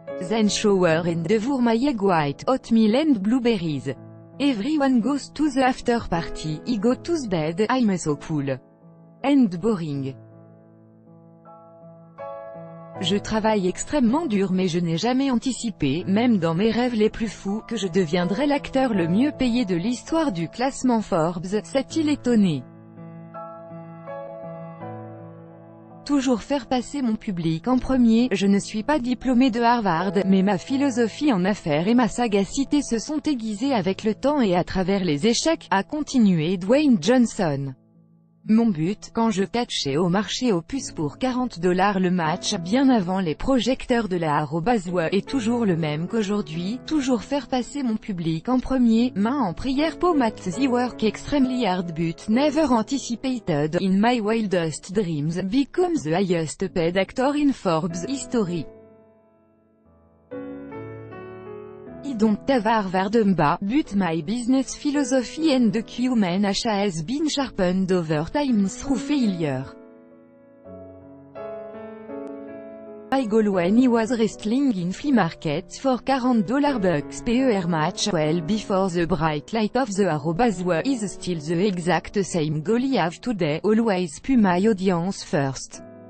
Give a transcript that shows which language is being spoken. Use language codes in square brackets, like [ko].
[en] Then shower and devour my egg white, oatmeal and blueberries. Everyone goes to the after party, I go to bed, I'm so cool. And boring. [fr] Je travaille extrêmement dur mais je n'ai jamais anticipé, même dans mes rêves les plus fous, que je deviendrais l'acteur le mieux payé de l'histoire du classement Forbes, s'est-il étonné. Toujours faire passer mon public en premier, je ne suis pas diplômé de Harvard, mais ma philosophie en affaires et ma sagacité se sont aiguisées avec le temps et à travers les échecs, a continué Dwayne Johnson. Mon but, quand je catchais au marché aux puces pour 40 $ le match, bien avant les projecteurs de la @wa, est toujours le même qu'aujourd'hui, toujours faire passer mon public en premier, main en prière pour [en] the work extremely hard but never anticipated, in my wildest dreams, becomes the highest paid actor in Forbes history. I don't have Harvard but my business philosophy and acumen has been sharpened over time through failure. My goal when I was wrestling in flea market for $40 per match well before the bright light of the @wa is still the exact same goal I have today, always put my audience first.